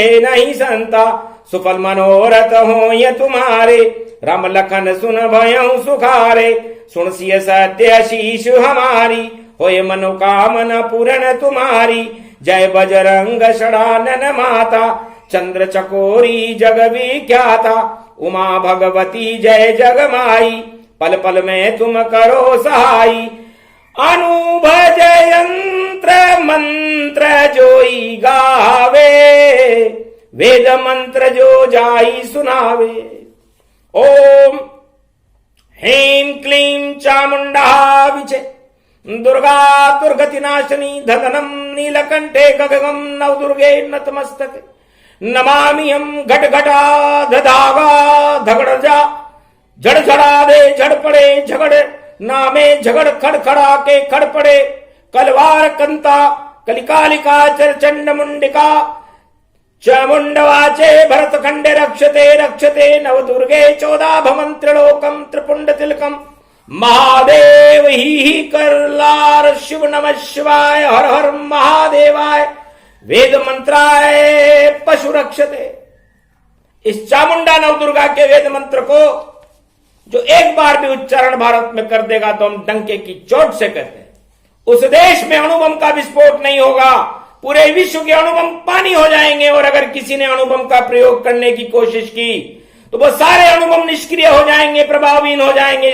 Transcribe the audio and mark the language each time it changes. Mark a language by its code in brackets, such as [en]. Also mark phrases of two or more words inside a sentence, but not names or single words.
[hi] नहीं संता सुफल मनोरथ हो ये तुम्हारे राम लखन सुन भयउ सुखारे सुन सिय सत्य शीश हमारी होए मनोकामना पूर्ण तुम्हारी जय बजरंग षडानन माता चंद्र चकोरी जग विख्याता उमा भगवती जय जगमाई पल पल में तुम करो सहाई अनुभज यंत्र मंत्र जोई गावे वेद मंत्र जो जाई सुनावे ओम [sa] ह्रीं क्लीं चामुंडा विचे दुर्गा दुर्गति नाशिनी धदनम नीलकंठे गगगम नवदुर्गे नतमस्तके नमामि हम घट घटा धागा धगड़ जा झड़ झड़ा दे झड़ पड़े झगड़ नामे झगड़ खड़खड़ा के खड़ पड़े कलवार कंता कलिकालिका चरचंड मुंडिका चामुंडवाचे भरत खंडे रक्षते रक्षते नवदुर्गे 14 भवन त्रिलोकम त्रिपुंड तिलकम महादेव ही करलार शिव नमः शिवाय हर हर महादेवाय वेद मंत्राय पशु रक्षते। [hi] इस चामुंडा नवदुर्गा के वेद मंत्र को जो एक बार भी उच्चारण भारत में कर देगा तो हम डंके की चोट से कहते हैं उस देश में अणुबम का विस्फोट नहीं होगा, पूरे विश्व के अणुबम पानी हो जाएंगे। और अगर किसी ने अणुबम का प्रयोग करने की कोशिश की तो वो सारे अणुबम निष्क्रिय हो जाएंगे, प्रभावहीन हो जाएंगे।